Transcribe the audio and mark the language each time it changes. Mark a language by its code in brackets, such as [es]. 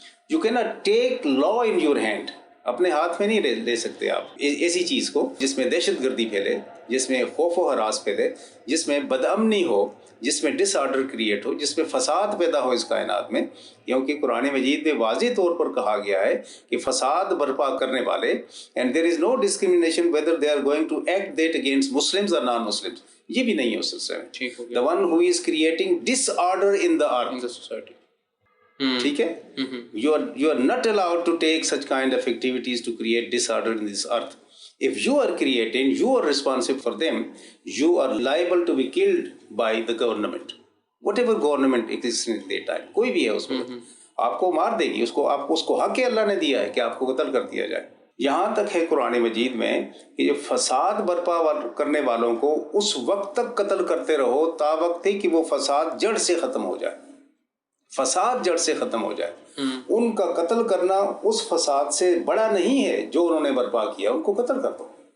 [en] You cannot take law in your hand. [ur] اپنے ہاتھ میں نہیں لے سکتے آپ ایسی چیز کو جس میں دہشت گردی پھیلے، جس میں خوف و ہراس پھیلے، جس میں بدامنی ہو، جس میں ڈس آرڈر کریٹ ہو، جس میں فساد پیدا ہو اس کائنات میں. کیونکہ قرآن مجید میں واضح طور پر کہا گیا ہے کہ فساد برپا کرنے والے، [en] And there is no discrimination whether they are going to act that against Muslims اور non Muslims. [ur] یہ بھی نہیں ہے اس سلسلے میں. [en] the one who is creating disorder in the earth, in the society. [ur] ٹھیک ہے؟ [en] you are not allowed to take such kind of activities to create disorder in this earth. If you are creating, you are responsible for them. You are liable to be killed by the government, whatever government exists in that time. [ur] کوئی بھی ہے اس میں آپ کو مار دے گی. اس کو حق اللہ نے دیا ہے کہ آپ کو قتل کر دیا جائے. یہاں تک ہے قرآن مجید میں کہ فساد برپا کرنے والوں کو اس وقت تک قتل کرتے رہو تا وقت کہ وہ فساد جڑ سے ختم ہو جائے. فساد جڑ سے ختم ہو جائے. ان کا قتل کرنا اس فساد سے بڑا نہیں ہے جو انہوں نے برپا کیا. ان کو قتل کر دو.